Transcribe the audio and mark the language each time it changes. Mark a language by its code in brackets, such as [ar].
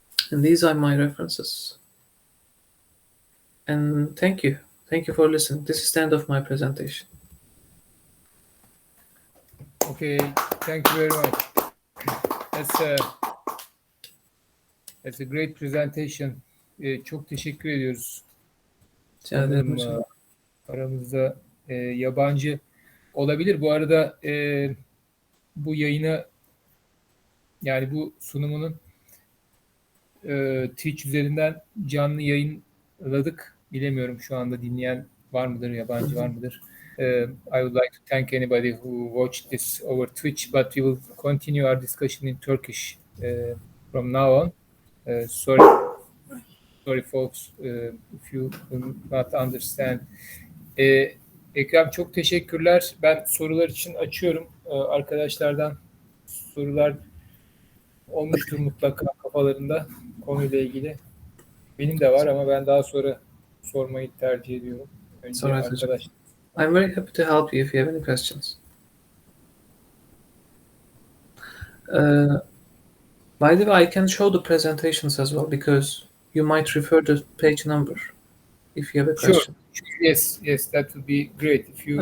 [en] And these are my references. And thank you. Thank you for listening. This is the end of my presentation. Okay, thank you very much. That's a, that's a great presentation. [tr] Çok teşekkür ediyoruz. Rica ederim Sanırım hocam. aramızda yabancı olabilir. Bu arada bu yayını, yani bu sunumunun Twitch üzerinden canlı yayınladık. Bilemiyorum şu anda dinleyen var mıdır, yabancı var mıdır? [en] I would like to thank anybody who watched this over Twitch, but we will continue our discussion in Turkish from now on. Sorry folks, if you do not understand. [tr] Ekrem, çok teşekkürler. Ben sorular için açıyorum. Arkadaşlardan sorular olmuştur mutlaka kafalarında konuyla ilgili. Benim de var ama ben daha sonra sormayı tercih ediyorum. Önce arkadaş. [en] I'm very happy to help you if you have any questions. By the way, I can show the presentations as well because you might refer the page number if you have a question. Sure. Yes, that would be great. If you